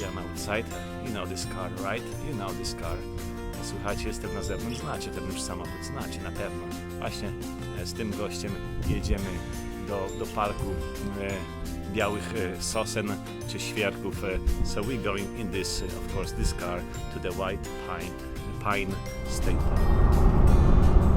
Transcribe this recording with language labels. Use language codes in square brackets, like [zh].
[en] I'm outside, you know this car, right? You know this car. [pl] Słuchajcie, jestem na zewnątrz, znacie ten już samochód, znacie na pewno. Właśnie z tym gościem jedziemy do parku białych sosen czy świerków. [en] So we're going in this, of course, this car to the White Pine State Park.